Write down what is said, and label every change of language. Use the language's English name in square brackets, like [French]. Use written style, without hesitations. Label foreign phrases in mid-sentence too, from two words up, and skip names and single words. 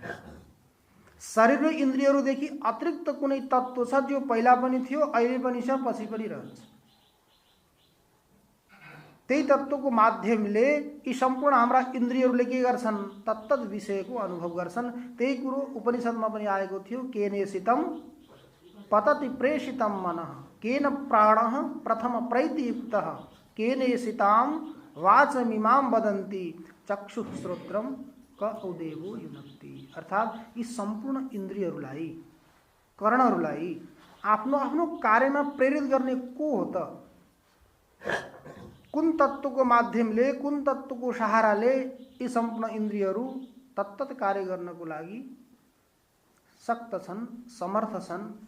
[Nepali] शरीर र इन्द्रियहरूदेखि अतिरिक्त कुनै तत्त्व छ जो पहिला पनि थियो, अहिले पनि छ, पछि पनि रहन्छ। त्यही तत्त्वको माध्यमले यी सम्पूर्ण हाम्रा इन्द्रियहरूले के गर्छन्? तत्तद विषयको अनुभव गर्छन्। त्यही कुरो उपनिषदमा पनि आएको थियो, [Sanskrit] केनेसितं पतति प्रेषितं मनः केन प्राणः प्रथम प्रैतियुक्तः केनेसितां वाचमिमां वदन्ति चक्षुः श्रोत्रम क औदेवो युनक्ति। [Nepali] अर्थात् यी सम्पूर्ण इन्द्रियहरूलाई, कर्णहरूलाई आफ्नो आफ्नो कार्यमा प्रेरित गर्ने को हो त? कुन तत्त्वको माध्यमले, कुन तत्त्वको सहाराले यी सम्पूर्ण इन्द्रियहरू तत्तत कार्य गर्नको लागि शक्त छन्, समर्थ छन्?